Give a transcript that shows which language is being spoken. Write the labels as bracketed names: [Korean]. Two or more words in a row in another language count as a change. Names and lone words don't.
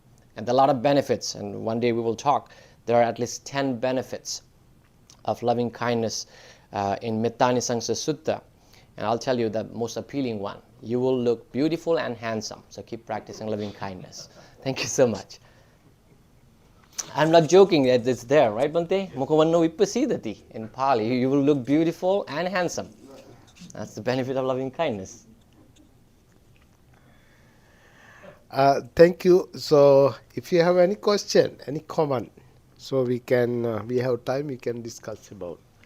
[English] And there are a lot of benefits, and one day we will talk. There are at least 10 benefits of loving kindness in Mettanisangsa Sutta. And I'll tell you the most appealing one. You will look beautiful and handsome. So keep practicing loving kindness. Thank you so much. I'm not joking, it's there, right, Bhante? [Pali] Mukhavanno vippasidati in Pali. [English] You will look beautiful and handsome. That's the benefit of loving kindness. Thank you. So if you have any question, any comment, so we have time, we can discuss about.